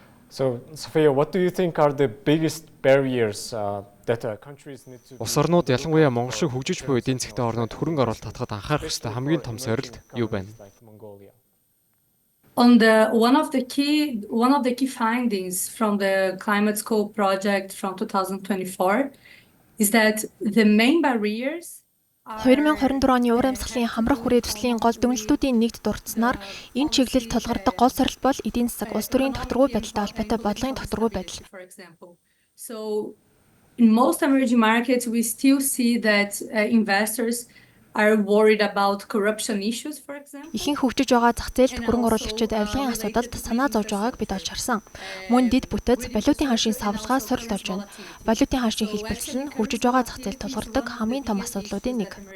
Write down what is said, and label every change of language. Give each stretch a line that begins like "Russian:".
English: So, Sophia, what do you think are the biggest barriers that countries need to?
Mongolian: Улс орнууд ялангуяа Монгол шиг хөгжиж буй эдийн засгийн орнууд хөрөнгө оруулалт татахад анхаарах ёстой хамгийн том сорилт юу байна?
English: One of the key findings from the Climate Scope project from 2024 is that the main barriers
Mongolian: 2024 оны уур амьсгалын хамрах хүрээ төслийн гол дүгнэлтүүдийн нэгд дурдсанаар энэ чиглэлд тулгардаг гол сорилт бол эдийн засаг, улс төрийн тогтворгүй байдалтай холбоотой бодлогын тогтворгүй байдал.
English: So in most emerging markets we still see that investors are worried about corruption issues, for example.
Mongolian: Ихэнх хөгжиж байгаа зах зээлд хөрөнгө оруулагчид авилгын асуудалд санаа зовж байгааг бид олж харсан. Мөн дэд бүтэц, валютын ханшийн савлгаа сорилт болж байна. Валютын ханшийн хэлбэлцэл нь хөгжиж байгаа зах зээлд тулгардаг хамгийн том асуудлуудын нэг.